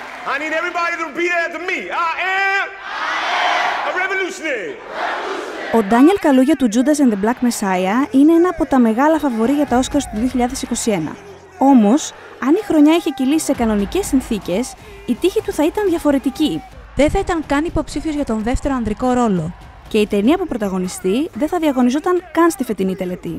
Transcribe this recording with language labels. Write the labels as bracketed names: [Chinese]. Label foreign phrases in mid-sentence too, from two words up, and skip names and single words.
[English] I need everybody to repeat after me. I am a revolutionary. [Greek] Ο Ντάνιελ Καλούγια του Judas and the Black Messiah είναι ένα από τα μεγάλα φαβορί για τα Όσκαρς του 2021. Όμως, αν η χρονιά είχε κυλήσει σε κανονικές συνθήκες, η τύχη του θα ήταν διαφορετική. Δεν θα ήταν καν υποψήφιος για τον δεύτερο ανδρικό ρόλο. Και η ταινία που πρωταγωνιστεί δεν θα διαγωνιζόταν καν στη φετινή τελετή.